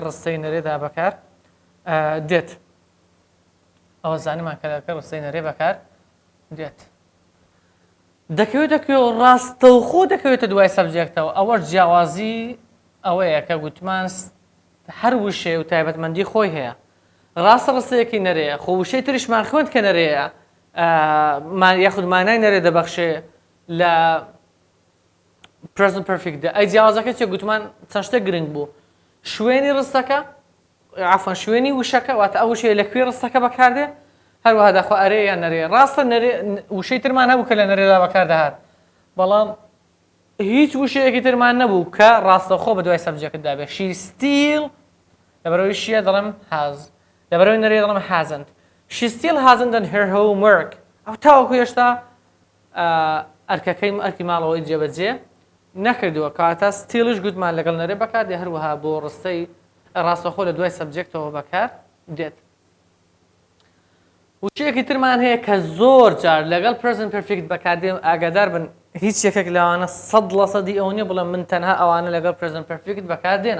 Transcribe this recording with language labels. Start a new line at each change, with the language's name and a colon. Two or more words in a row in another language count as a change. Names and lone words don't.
Central Kurdish: ڕستەی نەرێدا بەکار دێت ئەوە زانیمان کە لەگەڵ ڕستەی نەرێ بەکار دێت دەکەوێتە کوێ ڕاستەوخۆ دەکەوێتە دوای سەبجەکتەوە ئەوە جیاوازی ئەوەیە کە گوتمان هەر وشێ و تایبەتمەندی خۆی هەیە ڕاستە ڕستەیەکی نەرەیە خۆ وشەی تریشمان خوێند کە نەرەیە یاخود مانای نەرێ دەبەخشێ لە
English: present perfect
Central Kurdish: دا ئەی جیاوازەکە چێ گوتمان چەند شتێک گرنگ بوو شوێنی ڕستەکە عفوان شوێنی وشەکە واتە ئەو وشەیە لەکوێ ڕستەکە بەکاردێ هەروەها داخوا ئەرێ یان نەرێ ڕاستە نەرێ وشەی ترمان هەبوو کە لە نەرێدا بەکاردەهات بەڵام هیچ وشەیەکی ترمان نەبوو کە ڕاستەوخۆ بە دوای سەبجەکتدا بێ
English: she still
Central Kurdish: لەبەرەوەی شیە دەڵێم has لەبەرەوەی نەرێ دەڵێم
English: hasn't she still hasn't done her homework
Central Kurdish: ئەو تاوەکو هێشتا ئەرکەکەی ئەرکی ماڵەوەی جێبەجێ نەکردووە کاتە ستیلش گوتمان لەگەڵ نەرێ بەکار دێ هەروەها بۆ ڕستەی ڕاستەخۆ لە دوای سەبجێکتەوە بەکار دێت. وشەیەکی ترمان هەیە کە زۆر جار لەگەڵ
English: present perfect
Central Kurdish: بەکاردێن ئاگادار بن هیچ یەکێک لەوانە 100% ئەوە نیە بڵێم من تەنها ئەوانە لەگەڵ
English: present perfect
Central Kurdish: بەکاردێنم.